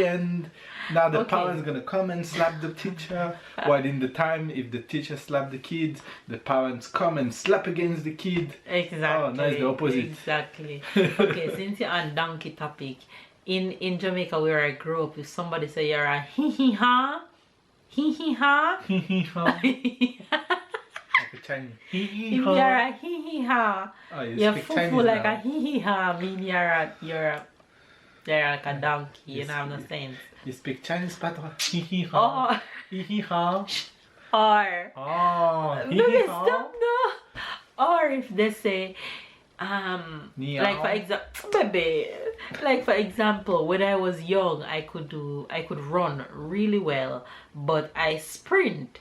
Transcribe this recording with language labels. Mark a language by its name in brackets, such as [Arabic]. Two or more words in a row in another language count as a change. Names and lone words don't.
[English] And now the parents gonna come and slap the teacher. While in the time, if the teacher slap the kid, the parents come and slap against the kid. Exactly. Oh, no, it's the opposite. Exactly. Okay, since you're on donkey topic, in Jamaica where I grew up, if somebody say you're a hee-hee-ha, hee-hee-ha, Like a Chinese. if you're a hee-hee-ha, Oh, you're speak fufu Chinese like now. a hee-hee-ha, mean you're like a donkey, you know what I'm saying? You speak Chinese, Patra? Hee-hee-ha. Oh, Hee-hee-ha. or Oh, baby, stop no. Or if they say like for example, when I was young, I could run really well, but I sprint.